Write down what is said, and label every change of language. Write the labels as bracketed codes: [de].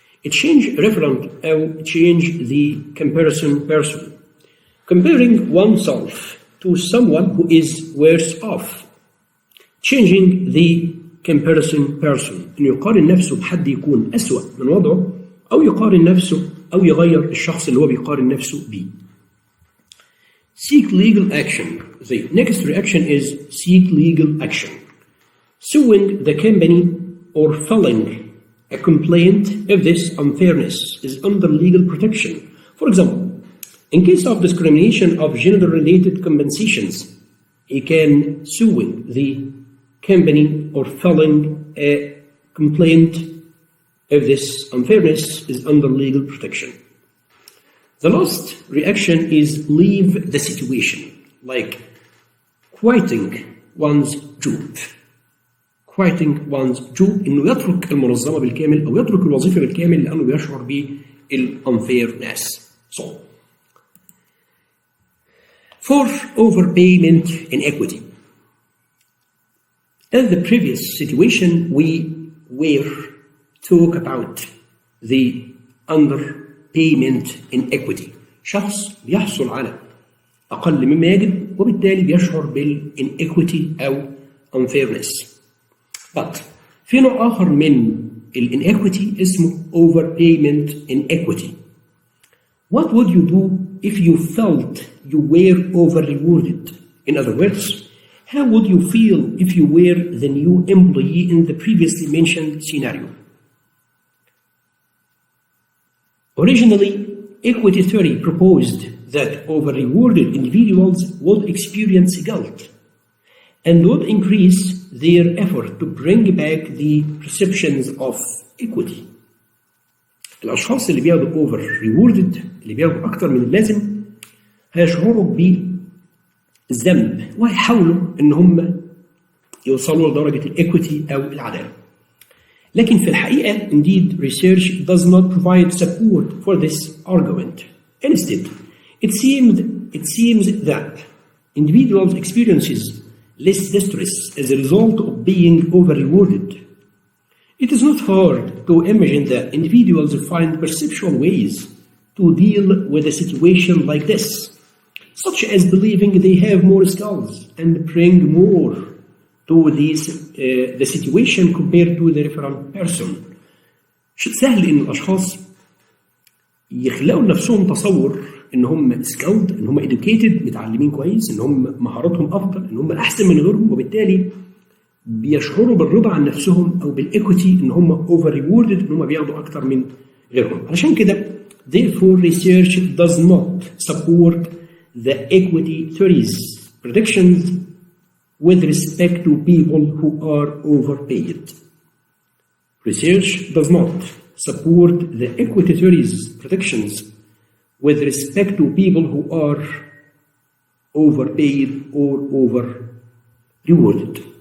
[en] change referent او change the comparison person. Comparing oneself to someone who is worse off. Changing the comparison person. [ar] إنه يقارن نفسه بحد يكون أسوأ من وضعه، أو يقارن نفسه أو يغير الشخص اللي هو بيقارن نفسه بيه. [en] Seek legal action. The next reaction is seek legal action. Suing the company or filing a complaint if this unfairness is under legal protection. For example, in case of discrimination of gender-related compensations, he can sue the company or filing a complaint if this unfairness is under legal protection. The last reaction is leave the situation, like quitting one's job. [ar] Quitting one's job إنه يترك المنظمة بالكامل أو يترك الوظيفة بالكامل لأنه بيشعر بالunfairness. [en] So, for overpayment inequity. In the previous situation, we were talk about the underpayment inequity. [ar] شخص بيحصل على أقل مما يجب وبالتالي بيشعر بالinequity أو unfairness. But في نوع آخر من inequity اسمه overpayment inequity. [en] What would you do if you felt you were over-rewarded? In other words, how would you feel if you were the new employee in the previously mentioned scenario? Originally, equity theory proposed that over-rewarded individuals would experience guilt and would increase their effort to bring back the perceptions of equity. [ar] الأشخاص اللي بياخدوا over-rewarded اللي بياخدوا أكتر من اللازم هيشعروا بالذنب وهيحاولوا إن هم يوصلوا لدرجة الإيكويتي أو العدالة. [en] لكن في الحقيقة indeed research does not provide support for this argument. Instead, it seems that individuals experiences less distress as a result of being over-rewarded. It is not hard to imagine that individuals find perceptual ways to deal with a situation like this, such as believing they have more skills and bring more to the situation compared to the referent person. [ar] سهل إن الأشخاص يخلقوا لنفسهم تصور إن هم skilled، إن هم educated، متعلمين كويس، إن هم مهاراتهم أفضل، إن هم أحسن من غيرهم، وبالتالي بيشعروا بالرضا عن نفسهم أو بالإيكويتي إن هم over-rewarded، إن هم بياخدوا أكتر من غيرهم. [en] علشان كده therefore research does not support the equity theories predictions with respect to people who are overpaid. Research does not support the equity theories predictions with respect to people who are overpaid or over-rewarded.